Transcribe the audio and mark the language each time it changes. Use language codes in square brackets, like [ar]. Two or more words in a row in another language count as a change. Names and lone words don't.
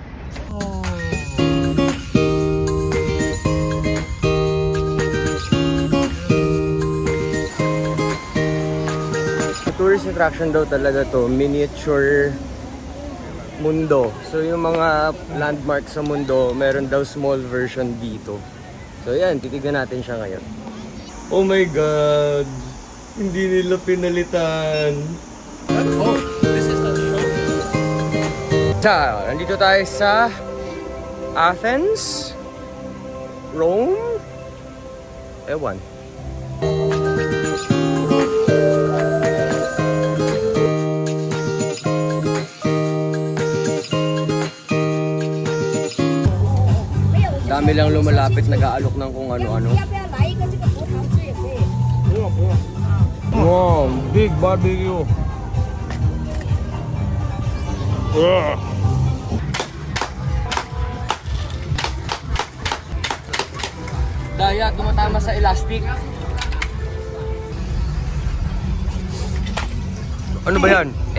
[en] Tourist attraction [tl] daw talaga to, miniature mundo. So yung mga landmark sa mundo, meron daw [en] small version [tl] dito. So yan, titignan natin siya ngayon. [en] Oh my God! [tl] Hindi nila pinalitan. [en] Oh, this is the show. [tl] Nandito tayo sa Athens, Rome, ewan. Dami lang lumalapit, nag-aalok ng kung ano-ano. [zh] 要不要来一个这个葡萄汁也可以？ [en] Wow, big barbecue. [tl] Daya, tumatama sa elastic. Ano ba yan?